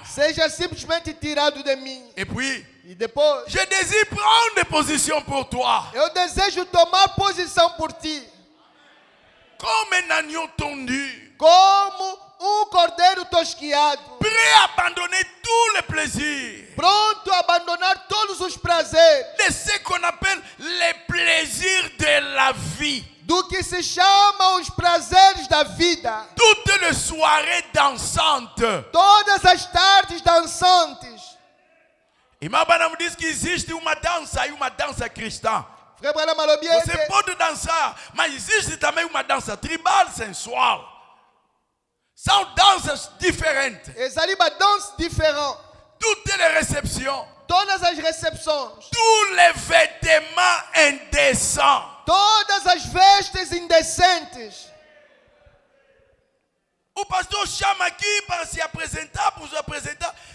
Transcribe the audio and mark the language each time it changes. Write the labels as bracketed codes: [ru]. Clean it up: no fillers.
[pt] seja simplesmente tirado de mim. [fr] Et puis, [pt] E depois, [fr] je désire prendre des positions pour toi. [pt] eu desejo tomar posição por ti, [fr] Comme un agneau tondu, [pt] como cordeiro tosquiado, [fr] prêt à abandonner tous les plaisirs [pt] pronto a abandonar todos os prazeres [fr] de ce qu'on appelle les plaisirs de la vie. [pt] do que se chama os prazeres da vida. [fr] Toutes les soirées dansantes. [pt] Todas as tardes dançantes. Irmão Branham diz que existe uma dança e uma dança cristã. [ln] Frère Branham alobi [pt] Você [ln] ete [pt] pode dançar, mas existe também uma dança tribal, sensual. São danças diferentes. [ln] ezali badanse différent. [fr] Toutes les réceptions, [pt] Todas as recepções, [fr] tous les vêtements indécents. [pt] Todas as vestes indecentes. O pastor chama aqui para se apresentar, para se apresentar.